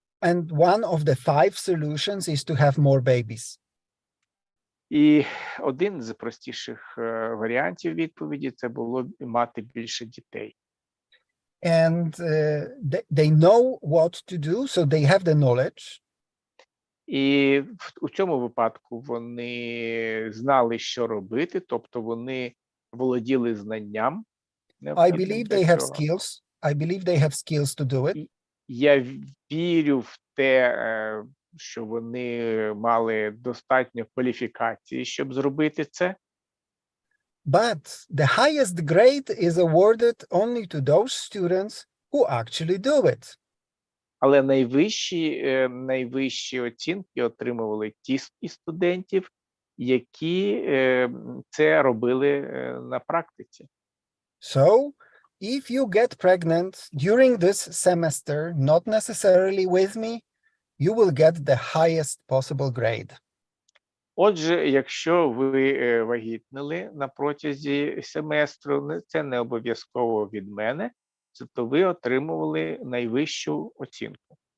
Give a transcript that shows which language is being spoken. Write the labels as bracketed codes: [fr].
[en] And one of the 5 solutions is to have more babies. [uk] І один з простіших варіантів відповіді – це було мати більше дітей. [en] And they know what to do, so they have the knowledge. [uk] І у цьому випадку вони знали, що робити, тобто вони володіли знанням. [en] I believe they have skills. I believe they have skills to do it. [uk] Я вірю в те, що вони мали достатньо кваліфікації, щоб зробити це. [en] But the highest grade is awarded only to those students who actually do it. [uk] Але найвищі оцінки отримували ті із студентів, які це робили на практиці. [en] So, if you get pregnant during this semester, not necessarily with me, you will get the highest possible grade. [uk] Отже, якщо ви вагітнили на протязі семестру, це не обов'язково від мене, то ви отримували найвищу оцінку.